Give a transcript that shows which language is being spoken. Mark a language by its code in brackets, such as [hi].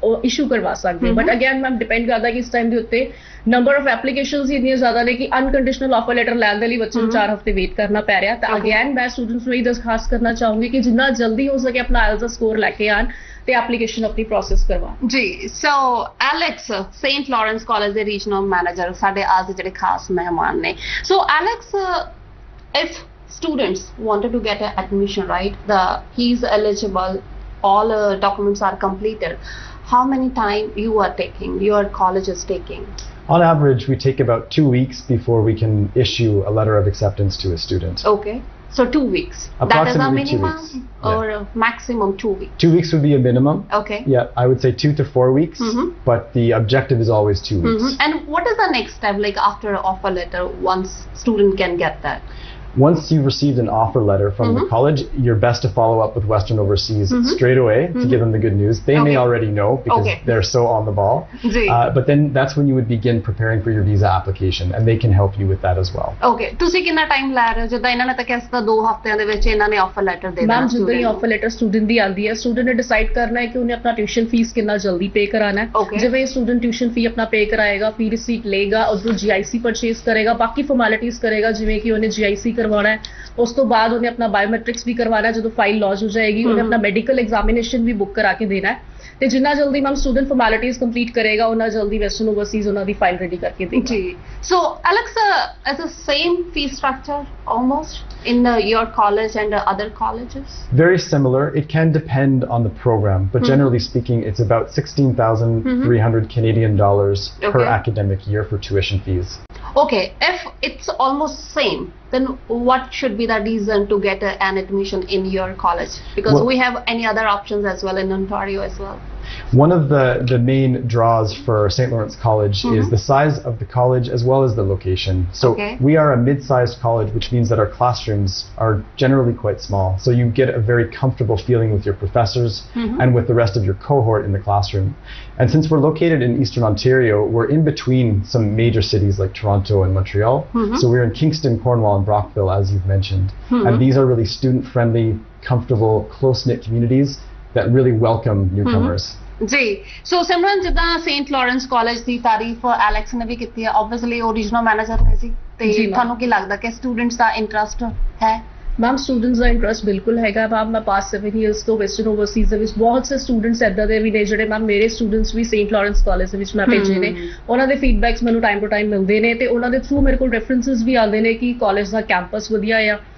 [pa] Issue ਕਰਵਾ ਸਕਦੇ but again ma'am depend ਕਰਦਾ ਕਿ ਇਸ ਟਾਈਮ ਦੇ ਉੱਤੇ ਨੰਬਰ ਆਫ ਐਪਲੀਕੇਸ਼ਨਸ ਇੰਨੀਆਂ ਜ਼ਿਆਦਾ ਨੇ ਕਿ ਅਨਕੰਡੀਸ਼ਨਲ ਆਫਰ ਲੈਟਰ ਲੈਣ ਦੇ ਲਈ ਬੱਚੇ ਨੂੰ 4 ਹਫ਼ਤੇ ਵੇਟ ਕਰਨਾ ਪੈ ਰਿਹਾ ਤਾਂ ਅਗੇਨ ਮੈਂ ਸਟੂਡੈਂਟਸ ਨੂੰ ਇਹ ਖਾਸ ਕਰਨਾ ਚਾਹੂੰਗੀ ਕਿ ਜਿੰਨਾ ਜਲਦੀ ਹੋ ਸਕੇ ਆਪਣਾ ਆਇਲਸ ਦਾ ਸਕੋਰ ਲੈ ਕੇ ਆਣ ਤੇ ਐਪਲੀਕੇਸ਼ਨ ਆਪਣੀ ਪ੍ਰੋਸੈਸ ਕਰਵਾਉਣ ਜੀ ਸੋ ਐਲੈਕਸ ਸੇਂਟ ਲਾਰੈਂਸ ਕਾਲਜ ਦੇ ਰੀਜਨਲ ਮੈਨੇਜਰ ਸਾਡੇ ਅੱਜ ਦੇ ਜਿਹੜੇ ਖਾਸ ਮਹਿਮਾਨ ਨੇ ਸੋ Alex [en] if students wanted to get an admission right he is eligible all documents are completed how many time you are taking your college is taking On average we take about 2 weeks before we can issue a letter of acceptance to a student. Okay, so 2 weeks. That is a minimum or maximum 2 weeks? 2 weeks would be a minimum. Okay. Yeah, I would say 2 to 4 weeks, but the objective is always 2 weeks. And what is the next step, like after offer letter, once student can get that? Once you've received an offer letter from the college, you're best to follow up with Western Overseas straight away to give them the good news. They may already know because they're so on the ball. But then that's when you would begin preparing for your visa application and they can help you with that as well. Okay. [pa] ਤੁਸੀਂ ਕਿੰਨਾ time ਲੈ ਰਹੇ ਹੋ ਜਿੱਦਾਂ ਇਹਨਾਂ ਨੇ ਤਾਂ ਕਿਹਾ ਸੀ 2 ਹਫ਼ਤਿਆਂ ਦੇ ਵਿੱਚ ਇਹਨਾਂ ਨੇ ਆਫਰ ਲੈਟਰ ਦੇ ਦੇਣਾ ਮੈਮ ਜਿੱਦਾਂ ਹੀ ਆਫਰ ਲੈਟਰ ਸਟੂਡੈਂਟ ਦੀ ਆਉਂਦੀ ਹੈ ਸਟੂਡੈਂਟ ਨੇ ਡਿਸਾਈਡ ਕਰਨਾ ਹੈ ਕਿ ਉਹਨੇ ਆਪਣਾ ਟਿਊਸ਼ਨ ਫੀਸ ਕਿੰਨਾ ਜਲਦੀ ਪੇ ਕਰਾਣਾ ਹੈ ਜਿਵੇਂ ਸਟੂਡੈਂਟ ਟਿਊਸ਼ਨ ਫੀ ਆਪਣਾ ਪੇ ਕਰਾਏਗਾ ਫੀ ਰਿਸੀਟ ਲਏਗਾ ਉਧਰੋਂ GIC ਪਰਚੇਸ ਕਰੇਗਾ ਬਾਕੀ ਫਾਰਮੈਲਿਟੀਜ਼ ਕਰੇਗਾ ਜਿਵੇਂ ਕਿ ਉਹਨੇ GIC ਕਰਵਾਉਣਾ ਹੈ ਉਸ ਤੋਂ ਬਾਅਦ ਉਹਨੇ ਆਪਣਾ ਬਾਇਓਮੈਟ੍ਰਿਕਸ ਵੀ ਕਰਵਾਉਣਾ ਜਦੋਂ ਫਾਈਲ ਲੌਂਚ ਹੋ ਜਾਏਗੀ ਉਹਨੇ ਆਪਣਾ ਮੈਡੀਕਲ ਐਗਜ਼ਾਮੀਨੇਸ਼ਨ ਵੀ ਬੁੱਕ ਕਰਾ ਕੇ ਦੇਣਾ ਹੈ ਤੇ ਜਿੰਨਾ ਜਲਦੀ ਮੈਮ ਸਟੂਡੈਂਟ ਫਾਰਮੈਲਿਟੀਜ਼ ਕੰਪਲੀਟ ਕਰੇਗਾ ਉਹਨਾਂ ਜਲਦੀ ਵੈਸਟਰਨ ਓਵਰਸੀਜ਼ ਉਹਨਾਂ ਦੀ ਫਾਈਲ ਰੈਡੀ ਕਰਕੇ ਦੇਗਾ ਜੀ ਸੋ [en] Alex as a same fee structure almost in your college and other colleges? Very similar. It can depend on the program, but generally speaking it's about 16,300 Canadian dollars per academic year for tuition fees. Okay, if it's almost same, then what should be the reason to get an admission in your college? Because we have any other options as well in Ontario as well. One of the main draws for St. Lawrence College is the size of the college as well as the location. So we are a mid-sized college, which means that our classrooms are generally quite small. So you get a very comfortable feeling with your professors and with the rest of your cohort in the classroom. And since we're located in Eastern Ontario, we're in between some major cities like Toronto and Montreal. So we're in Kingston, Cornwall and Brockville, as you've mentioned. And these are really student-friendly, comfortable, close-knit communities that really welcome newcomers. [pa] ਜੀ ਸੋ ਸਿਮਰਨ ਜਿੱਦਾਂ Saint Lawrence college ਦੀ ਤਾਰੀਫ Alex ਨੇ ਵੀ ਕੀਤੀ ਹੈ obviously ਉਹ regional manager ਨੇ ਜੀ ਤੇ ਤੁਹਾਨੂੰ ਕੀ ਲੱਗਦਾ ਕਿ ਸਟੂਡੈਂਟਸ ਦਾ ਇੰਟਰਸਟ ਹੈ ਮੈਮ ਸਟੂਡੈਂਟਸ ਦਾ ਇੰਟਰਸਟ ਬਿਲਕੁਲ ਹੈਗਾ ਮੈਮ ਮੈਂ ਪਾਸਟ 7 ਇਅਰਸ ਤੋਂ ਵੈਸਟਰਨ ਓਵਰਸੀਜ਼ ਦੇ ਵਿੱਚ ਬਹੁਤ ਸੇ ਸਟੂਡੈਂਟਸ ਇੱਦਾਂ ਦੇ ਵੀ ਨੇ ਜਿਹੜੇ ਮੈਮ ਮੇਰੇ ਸਟੂਡੈਂਟਸ ਵੀ ਸੇਂਟ ਲਾਰੈਂਸ ਕਾਲਜ ਦੇ ਵਿੱਚ ਮੈਂ ਭੇਜੇ ਨੇ ਉਹਨਾਂ ਦੇ ਫੀਡਬੈਕਸ ਮੈਨੂੰ ਟਾਈਮ ਟੂ ਟਾਈਮ ਮਿਲਦੇ ਨੇ ਤੇ ਉਹਨਾਂ ਦੇ ਥਰੂ ਮੇਰੇ ਕੋਲ ਰੈਫਰੈਂਸਿਸ ਵੀ ਆਉਂਦੇ ਨੇ ਕਿ ਕਾਲਜ ਦਾ ਕੈਂਪਸ ਵਧੀਆ ਆ